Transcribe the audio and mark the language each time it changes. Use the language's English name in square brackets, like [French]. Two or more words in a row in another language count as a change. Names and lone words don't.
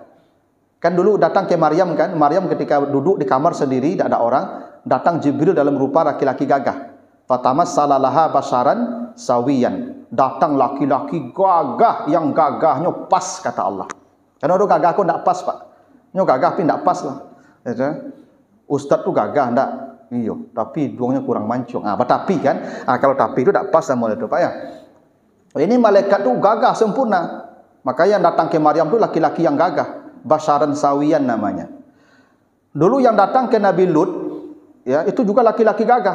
[Indonesian] Kan dulu datang ke Maryam kan, Maryam ketika duduk di kamar sendiri tidak ada orang, datang Jibril dalam rupa laki-laki gagah. [Arabic] فتمثل لها بشرا سويا. [Indonesian] Datang laki-laki gagah yang gagahnya pas kata Allah. Karena orang gagah kok tidak pas, Pak. [Minangkabau] Nyo gagah tapi ndak pas lah. Ya, ustaz tu gagah ndak? Iyo, tapi duangnya kurang mancung. [Indonesian] Tapi kan, kalau tapi itu ndak pas sama itu Pak ya. Ini malaikat tu gagah sempurna. Maka yang datang ke Maryam tu laki-laki yang gagah, [Arabic] بشرا سويا [Indonesian] namanya. Dulu yang datang ke Nabi Lut, ya itu juga laki-laki gagah.